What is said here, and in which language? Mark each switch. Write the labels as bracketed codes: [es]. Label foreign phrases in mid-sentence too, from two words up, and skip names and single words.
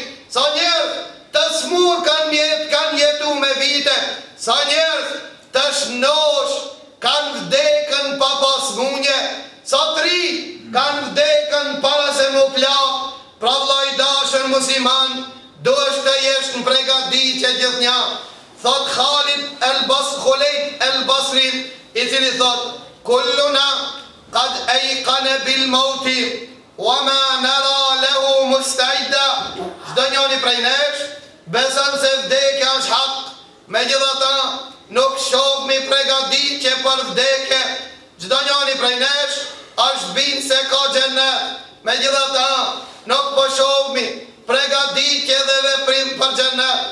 [sq] Sa njerëz të smur kanë jetu me vite, sa njerëz të shnosh kanë vdekën pa pas munje, sa tri kanë vdekën para se mu plak. Pra vllai dashur musliman, duhesh të jesh në pregaditje gjithnja. Thot Khalid el-Basri, i cili thot, [ar] كلنا قد أيقن بالموت وما نرى له مستعدا. [sq] Çdo njeri prej nesh beson se vdekja është hak, megjithatë nuk shohmi pregaditje për vdekje. Çdo njeri prej nesh është bind se ka xhenet, megjithatë nuk po shohmi pregaditje dhe veprim për xhenet.